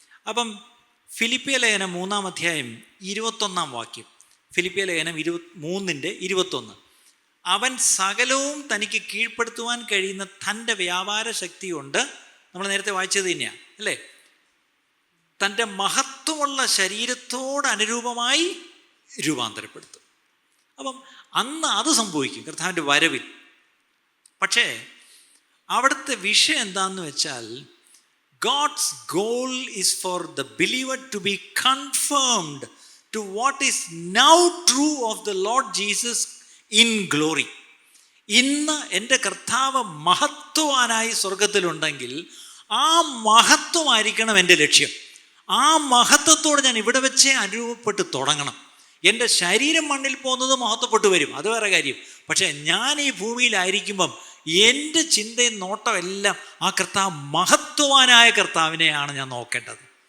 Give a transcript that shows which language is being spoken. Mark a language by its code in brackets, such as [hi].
[ml] അപ്പം ഫിലിപ്പിയ ലേഖനം 3-ാം അധ്യായം 21-ാം വാക്യം, ഫിലിപ്പിയ ലേഖനം 3:21, അവൻ സകലവും തനിക്ക് കീഴ്പ്പെടുത്തുവാൻ കഴിയുന്ന തൻ്റെ വ്യാപാര ശക്തി കൊണ്ട്, നമ്മൾ നേരത്തെ വായിച്ചത് തന്നെയാണ്, അല്ലേ? തൻ്റെ മഹത്വമുള്ള ശരീരത്തോട് അനുരൂപമായി രൂപാന്തരപ്പെടുത്തും. അപ്പം അന്ന് അത് സംഭവിക്കും കർത്താവിൻ്റെ വരവിൽ. പക്ഷേ അവിടുത്തെ വിഷയം എന്താണെന്ന് വെച്ചാൽ, [en] God's goal is for the believer to be confirmed to what is now true of the Lord Jesus in glory. [ml] ഇന്ന് എൻ്റെ കർത്താവ് മഹത്വവാനായി സ്വർഗത്തിലുണ്ടെങ്കിൽ ആ മഹത്വമായിരിക്കണം എൻ്റെ ലക്ഷ്യം. ആ മഹത്വത്തോട് ഞാൻ ഇവിടെ വെച്ചേ അനുരൂപപ്പെട്ട് തുടങ്ങണം. എൻ്റെ ശരീരം മണ്ണിൽ പോകുന്നത് മഹത്വപ്പെട്ടു വരും, അത് വേറെ കാര്യം. പക്ഷേ ഞാൻ ഈ ഭൂമിയിലായിരിക്കുമ്പം എൻ്റെ ചിന്തയും നോട്ടം എല്ലാം ആ കർത്താവ്, മഹത്വവാനായ കർത്താവിനെയാണ് ഞാൻ നോക്കേണ്ടത്.